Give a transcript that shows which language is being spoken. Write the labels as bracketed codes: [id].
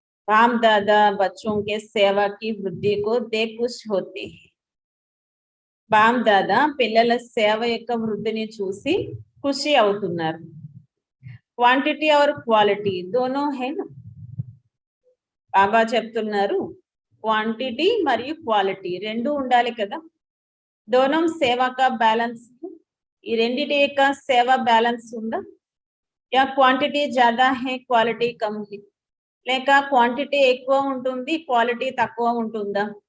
[hi] राम दादा बच्चों के सेवा की वृद्धि को देख खुश होते हैं. [te] బామ్ దాదా పిల్లల సేవ యొక్క వృద్ధిని చూసి ఖుషి అవుతున్నారు. [hi] క్వాంటిటీ और క్వాలిటీ दोनों है ना. [te] బాబా చెప్తున్నారు క్వాంటిటీ మరియు క్వాలిటీ రెండు ఉండాలి కదా. [hi] दोनों सेवा का बैलेंस. [te] ఈ రెండిటి యొక్క సేవ బ్యాలెన్స్ ఉందా? [hi] या क्वांटिटी ज्यादा है क्वालिटी कम है, [te] లేక క్వాంటిటీ ఎక్కువ ఉంటుంది క్వాలిటీ తక్కువ ఉంటుందా?